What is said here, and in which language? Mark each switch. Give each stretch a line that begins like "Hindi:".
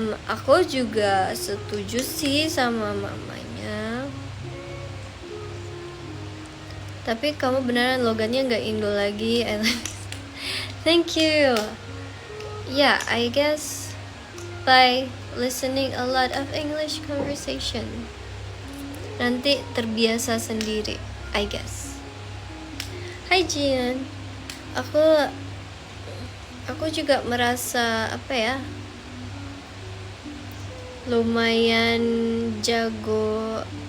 Indonesian: Aku juga setuju sih sama mamanya. Tapi kamu beneran logatnya gak Indo lagi.
English: Thank you. Yeah, I guess by listening a lot of English conversation,
Indonesian: nanti terbiasa sendiri,
English: I guess.
Indonesian: Hai Jian. Aku juga merasa lumayan jago.